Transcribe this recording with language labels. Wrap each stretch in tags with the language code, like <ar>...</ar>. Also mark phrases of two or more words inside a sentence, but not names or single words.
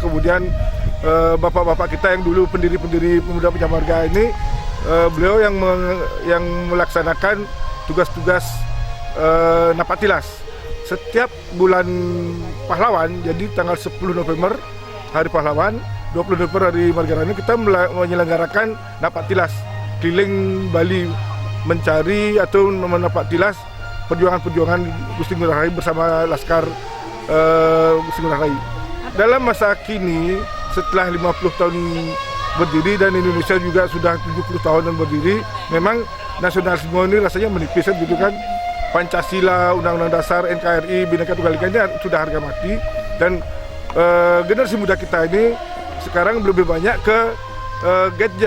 <id>Kemudian bapak-bapak kita yang dulu pendiri-pendiri Pemuda Pancamarga ini, beliau yang melaksanakan tugas-tugas Napatilas. Setiap bulan pahlawan, jadi tanggal 10 November, Hari Pahlawan, 20 November Hari Margarani, kita menyelenggarakan Napatilas keliling Bali, mencari atau menapatilas perjuangan-perjuangan Gusti Ngurah Rai bersama Laskar Gusti Ngurah Rai. Dalam masa kini, setelah 50 tahun berdiri dan Indonesia juga sudah 70 tahun berdiri, memang nasionalisme ini rasanya menipis gitu kan. Pancasila, Undang-Undang Dasar, NKRI, Bhinneka Tunggal Ika ini sudah harga mati, dan generasi muda kita ini sekarang lebih banyak ke gadget.</id>